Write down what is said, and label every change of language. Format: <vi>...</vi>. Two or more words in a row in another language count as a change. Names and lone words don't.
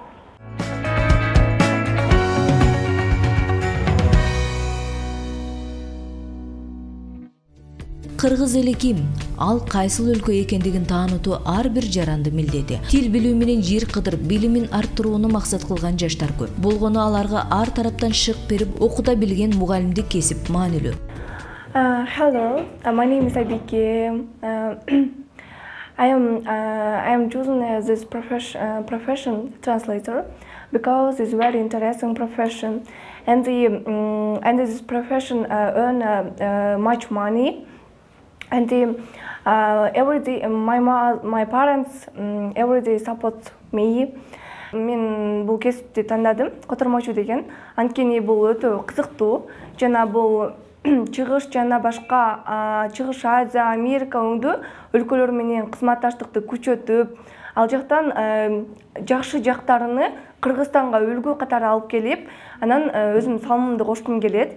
<ky>Кыргыз эли ким? Ал кайсыл өлкө экендигин таанытуу ар бир жаранды милдети. Тил билүү менен жер кыдырып, билимин арттырууну максат кылган жаштар көп. Болгону аларга ар тараптан шык берип, окута билген мугалимдик кесип маанилүү.</ky> <en>Hello, my name is Abike. I am choosing this profession translator because it's very interesting profession, and this profession earn much money. And every day, my parents every day support me.</en> <ky>Мен бул кесипти тандадым, котормочу деген. Анткени бул өтө кызыктуу. Жана бул чыгыш жана башка чыгыш Азия, Америка өңдүү өлкөлөр менен кызматташтыкты күчөтүп, ал жактан жакшы жактарыны Кыргызстанга үлгү катары алып келип, анан өзүм салымымды кошкум келет.</ky>